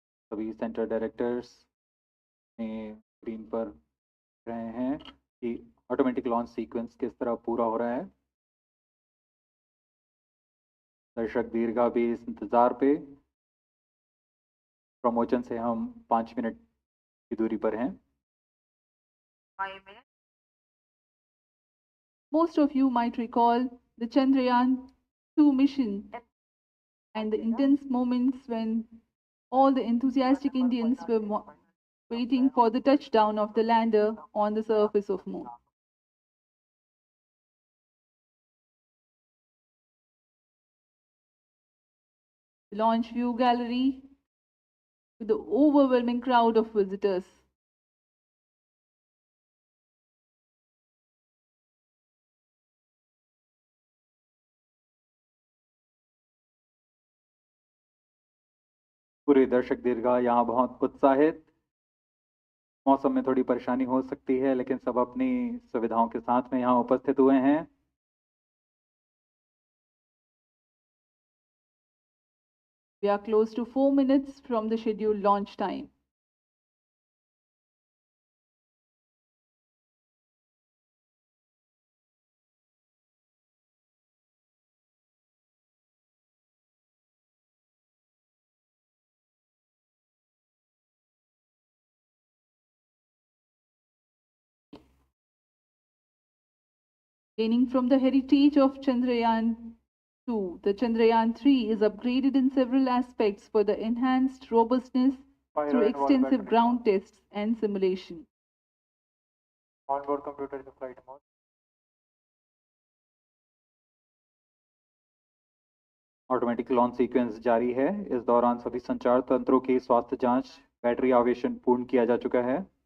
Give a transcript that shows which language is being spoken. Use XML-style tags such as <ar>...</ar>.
<hi>सभी centre directors ने screen पर रहे हैं कि ऑटोमेटिक लॉन्च सीक्वेंस किस तरह पूरा हो रहा है। दर्शक दीर्घा भी इस इंतजार पे। प्रमोशन से हम 5 मिनट की दूरी पर हैं।</hi> <en>Most of you might recall the Chandrayaan 2 mission and the intense moments when all the enthusiastic Indians were waiting for the touchdown of the lander on the surface of moon. The launch view gallery with the overwhelming crowd of visitors.</en> <hi>पूरे दर्शक दीर्घा यहाँ बहुत उत्साहित। मौसम में थोड़ी परेशानी हो सकती है, लेकिन सब अपनी सुविधाओं के साथ में यहाँ उपस्थित हुए हैं।</hi> <en>We are close to 4 minutes from the scheduled launch time. Gaining from the heritage of Chandrayaan-2, the Chandrayaan-3 is upgraded in several aspects for the enhanced robustness through extensive ground tests and simulation.</en> <hi>Onboard computer का flight mode. Automatic launch sequence जारी है। इस दौरान सभी संचार तंत्रों की स्वास्थ्य जांच, बैटरी आवेशन पूर्ण किया जा चुका है।</hi>